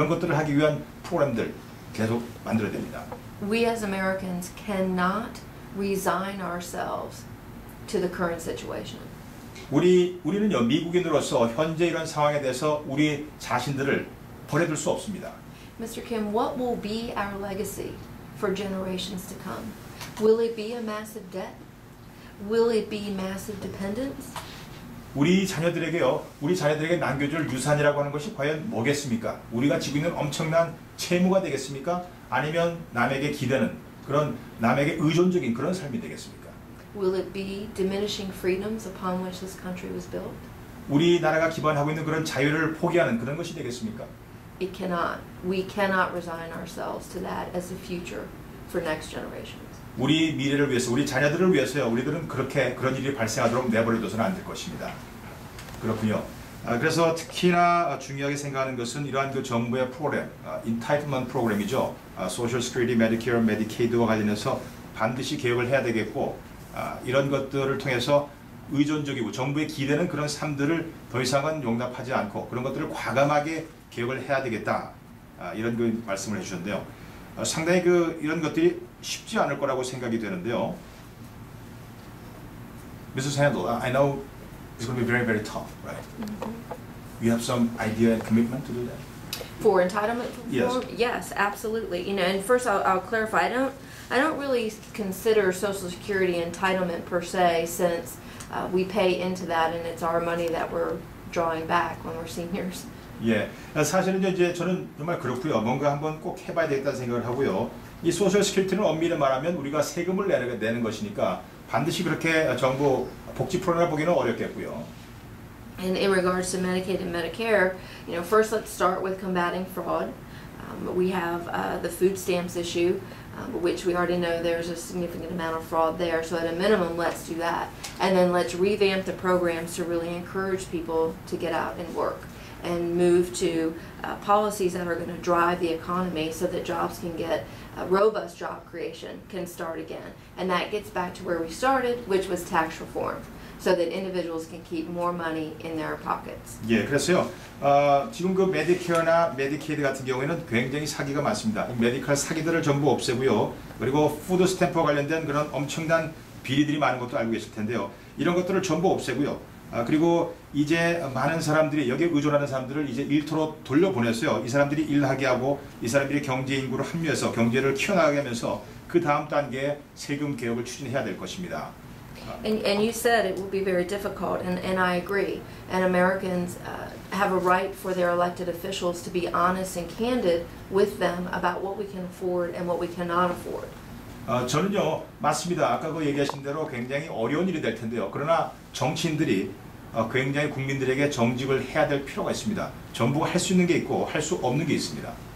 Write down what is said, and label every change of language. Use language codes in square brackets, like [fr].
[ko] 그런 것들을 하기 위한 프로그램들 계속 만들어야 됩니다. [en] We as Americans cannot resign ourselves to the current situation. [ko] 우리는요, 미국인으로서 현재 이런 상황에 대해서 우리 자신들을 버려둘 수 없습니다. [en] Mr. Kim, what will be our legacy for generations to come? Will it be a massive debt? Will it be massive dependence? [ko] 우리 자녀들에게 남겨줄 유산이라고 하는 것이 과연 뭐겠습니까? 우리가 지고 있는 엄청난 채무가 되겠습니까? 아니면 남에게 기대는 그런 남에게 의존적인 그런 삶이 되겠습니까? [en] Will it be diminishing freedoms upon which this country was built? [ko] 우리나라가 기반하고 있는 그런 자유를 포기하는 그런 것이 되겠습니까? [en] It cannot. We cannot resign ourselves to that as the future for next generations. [ko] 우리 미래를 위해서, 우리 자녀들을 위해서요, 우리들은 그런 일이 발생하도록 내버려둬서는 안 될 것입니다. 그렇군요. 그래서 특히나 중요하게 생각하는 것은 이러한 그 정부의 프로그램, 인타이틀먼트 프로그램이죠. 소셜 시큐리티, 메디케어, 메디케이드와 관련해서 반드시 개혁을 해야 되겠고, 이런 것들을 통해서 의존적이고 정부에 기대는 그런 삶들을 더 이상은 용납하지 않고 그런 것들을 과감하게 개혁을 해야 되겠다. 이런 그 말씀을 해주셨는데요. 상당히 이런 것들이 쉽지 않을 거라고 생각이 되는데요. [en] Mrs. Handel, I know it's going to be very, very tough, right? You have some idea and commitment to do that? For entitlement reform? Yes. Yes, absolutely. You know, and first I'll clarify. I don't really consider Social Security entitlement per se, since we pay into that and it's our money that we're drawing back when we're seniors. [ko] 예, 사실은 이제 저는 정말 그렇고요. 뭔가 한번 꼭 해봐야 되겠다는 생각을 하고요. 이 소셜 시큐리티는 엄밀히 말하면 우리가 세금을 내는 것이니까 반드시 그렇게 정부 복지 프로그램을 보기는 어렵겠고요. [en] And in regards to Medicaid and Medicare, you know, first let's start with combating fraud. We have the food stamps issue, which we already know there's a significant amount of fraud there. So at a minimum, let's do that. And then let's revamp the programs to really encourage people to get out and work and move to policies that are going to drive the economy so that jobs can get robust job creation can start again. And that gets back to where we started, which was tax reform, so that individuals can keep more money in their pockets. [ko] 예, 그래서요. 지금 그 메디케어나 메디케이드 같은 경우에는 굉장히 사기가 많습니다. 메디컬 사기들을 전부 없애고요. 그리고 푸드 스탬프와 관련된 그런 엄청난 비리들이 많은 것도 알고 계실 텐데요. 이런 것들을 전부 없애고요. 그리고 이제 많은 사람들이 여기에 의존하는 사람들을 이제 일터로 돌려보내서요. 이 사람들이 일하게 하고 이 사람들이 경제 인구로 합류해서 경제를 키워나가게 하면서 그 다음 단계에 세금 개혁을 추진해야 될 것입니다. [en] And you said it will be very difficult, and I agree. And Americans have a right for their elected officials to be honest and candid with them about what we can afford and what we cannot afford. [ko] 저는요, 맞습니다. 아까 그 얘기하신 대로 굉장히 어려운 일이 될 텐데요. 그러나 정치인들이 굉장히 국민들에게 정직을 해야 될 필요가 있습니다. 정부가 할 수 있는 게 있고 할 수 없는 게 있습니다.